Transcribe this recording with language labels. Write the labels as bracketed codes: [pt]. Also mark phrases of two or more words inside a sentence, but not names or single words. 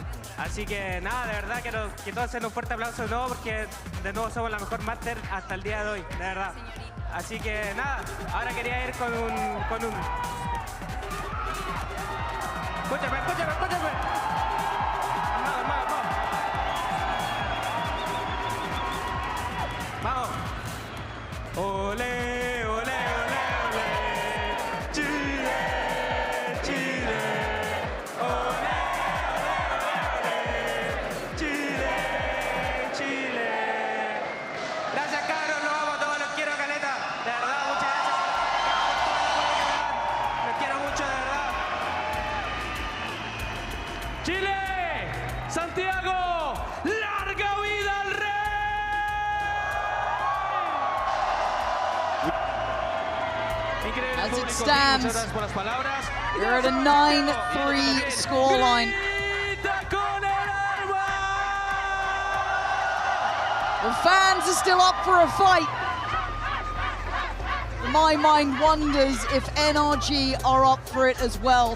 [es] Así que nada, de verdad que todos den un fuerte aplauso de nuevo porque de nuevo somos la mejor Master hasta el día de hoy, de verdad. Así que nada, ahora quería ir con un... Escúchame. Vamos. Ole, ole, ole, ole. Chile, Chile. Ole, ole, ole. Chile, Chile. Gracias, cabros. Los amo a todos. Los quiero, caleta. De verdad, muchas gracias. Los quiero mucho, de verdad. Chile, Santiago, larga vida al rey. Increíble [en] As it [es] público, [en] stands, [es] muchas gracias por las palabras. [en] we're at a 9-3 scoreline. The fans are still up for a fight. My mind wonders if NRG are up for it as well.